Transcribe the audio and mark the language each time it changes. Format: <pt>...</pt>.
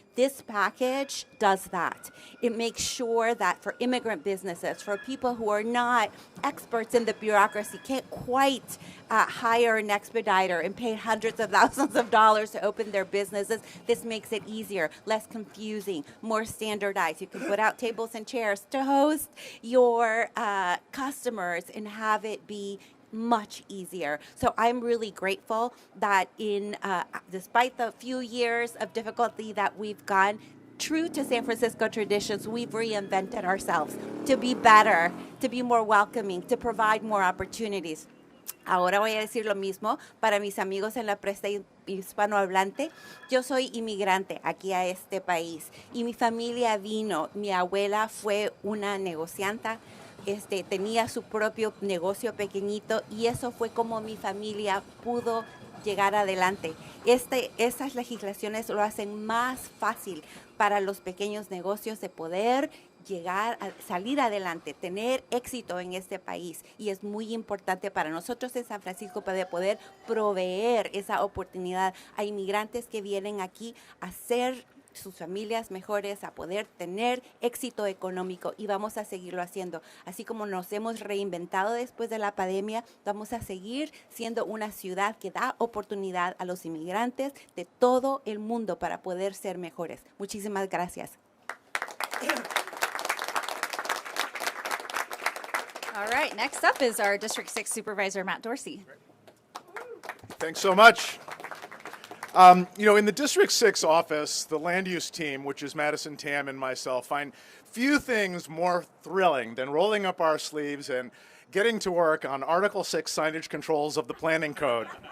<en>This package does that. It makes sure that for immigrant businesses, for people who are not experts in the bureaucracy, can't quite hire an expediter and pay hundreds of thousands of dollars to open their businesses, this makes it easier, less confusing, more standardized. You can put out tables and chairs to host your customers and have it be much easier. So I'm really grateful that despite the few years of difficulty that we've gone, true to San Francisco traditions, we've reinvented ourselves to be better, to be more welcoming, to provide more opportunities.</en> <es>Ahora voy a decir lo mismo para mis amigos en la prensa hispanohablante. Yo soy inmigrante aquí a este país y mi familia vino. Mi abuela fue una negocianta. Tenía su propio negocio pequeñito y eso fue como mi familia pudo llegar adelante. Esas legislaciones lo hacen más fácil para los pequeños negocios de poder llegar a salir adelante, tener éxito en este país, y es muy importante para nosotros en San Francisco para poder proveer esa oportunidad a inmigrantes que vienen aquí a hacer sus familias mejores, a poder tener éxito económico, y vamos a seguirlo haciendo. Así como nos hemos reinventado después de la pandemia, vamos a seguir siendo una ciudad que da oportunidad a los inmigrantes de todo el mundo para poder ser mejores. Muchísimas gracias.</es> <en>right, next up is our District 6 Supervisor, Matt Dorsey. Thanks so much. In the District 6 office, the land use team, which is Madison, Tam, and myself, find few things more thrilling than rolling up our sleeves and getting to work on Article 6 signage controls of the Planning Code.</en>